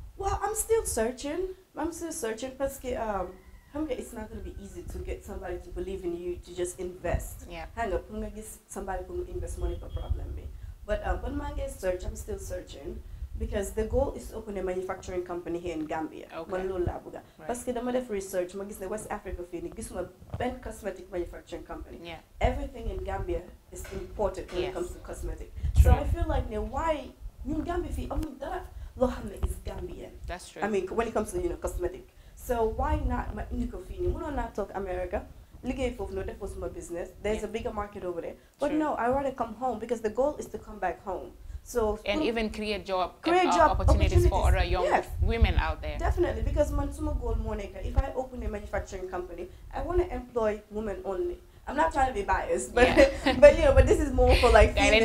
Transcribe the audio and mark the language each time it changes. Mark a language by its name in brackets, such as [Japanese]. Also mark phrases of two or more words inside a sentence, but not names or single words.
[English] Big lip. Well, I'm still searching. Because it's not going to be easy to get somebody to believe in you to just invest. Yeah. Hang up, I'm going to get somebody who invest money for problem. But when I get search, I'm still searching because the goal is to open a manufacturing company here in Gambia. Okay. [French] Parce que [Wolof] dama def research, ma gis ne West Africa fii nii gisuma benn [English] cosmetic manufacturing company. Yeah. Everything in Gambia is imported when Yes. it comes to cosmetic. True. So I feel like why in Gambia [Wolof] fii amul dara loo xam ne [English] is Gambian. That's true. I mean, when it comes to cosmetic. So why not [Wolof] ma indi ko fii nii? Mënoon naa toog America. Liggéey foofu no def [English] my business. There's a bigger market over there. But no, I rather come home because the goal is to come back home. So and even create job opportunities for other young women out there. Definitely, because my goal, Monica, if I open a manufacturing company, I want to employ women only. I'm not trying to be biased, but but this is more for like females.